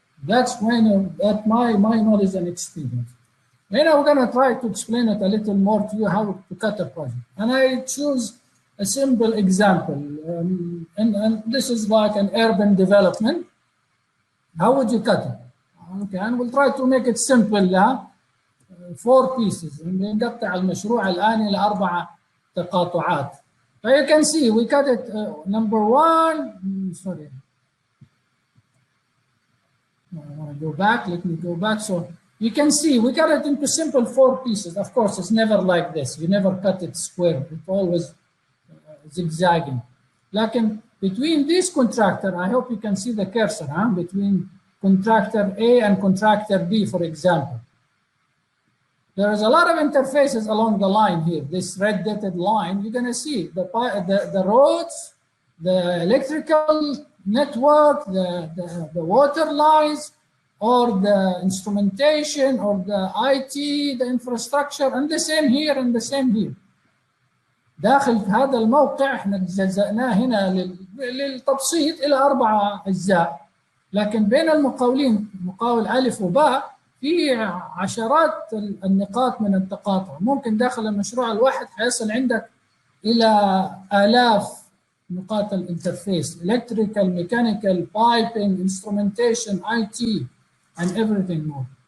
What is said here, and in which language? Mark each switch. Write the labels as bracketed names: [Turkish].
[English] That's my knowledge and experience. And I'm going to try to explain it a little more to you how to cut a project. And I choose a simple example. And this is like an urban development. How would you cut it? Okay, and we'll try to make it simple. 4 pieces. [Arabic] نقطع المشروع الآن إلى 4 تقاطعات. [English] So you can see we cut it. Number 1. Sorry. I want to go back. Let me go back. So You can see we cut it into simple 4 pieces. Of course, it's never like this. You never cut it square. It's always zigzagging. Like between this contractor, I hope you can see the cursor, between contractor A and contractor B, for example. There is a lot of interfaces along the line here. This red dotted line, you're going to see the roads, the electrical network, the water lines, or the instrumentation, or the IT, the infrastructure, and the same here and the same here. [Arabic] داخل هذا الموقع احنا جزأناه هنا للتبسيط إلى 4 أجزاء، لكن بين المقاولين مقاول ألف وباء في عشرات النقاط من التقاطع. ممكن داخل المشروع الواحد حيصل عندك إلى آلاف نقاط الانترفيس: [English] electrical, mechanical, piping, instrumentation, IT, and everything more.